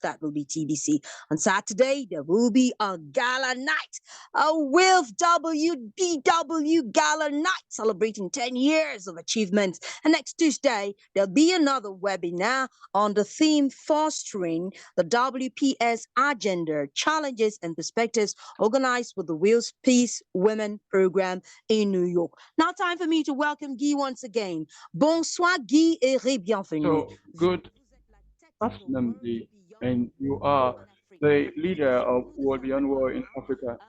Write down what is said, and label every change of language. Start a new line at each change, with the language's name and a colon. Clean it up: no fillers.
English: That will be TBC. On Saturday, there will be a gala night, a WILPF WBW gala night celebrating 10 years of achievements. And next Tuesday, there'll be another webinar on the theme Fostering the WPS Agenda, Challenges and Perspectives, organized with the WILPF Peace Women Program in New York. Now time for me to welcome Guy once again.
French: Bonsoir Guy et bienvenue.
English: So good afternoon, Guy, and you are the leader of World Beyond War in Africa.